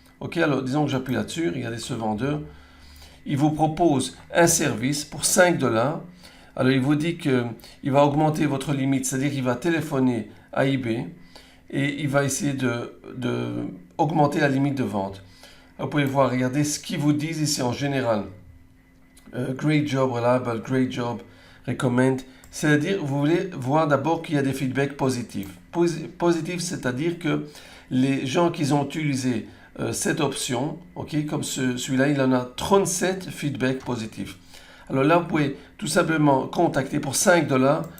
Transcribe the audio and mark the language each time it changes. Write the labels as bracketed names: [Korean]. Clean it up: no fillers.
[French] Ok, alors disons que j'appuie là-dessus, regardez ce vendeur. Il vous propose un service pour 5 $. Alors, il vous dit qu'il va augmenter votre limite, c'est-à-dire qu'il va téléphoner à eBay et il va essayer d'augmenter la limite de vente. Alors, vous pouvez voir, regardez ce qu'ils vous disent ici en général. [English] Great job, reliable, great job, recommend. [French] C'est-à-dire, vous voulez voir d'abord qu'il y a des feedbacks positifs. Positifs, c'est-à-dire que les gens qui ont utilisé cette option, okay, comme celui-là, il en a 37 feedbacks positifs. Alors là, vous pouvez tout simplement contacter pour 5 $.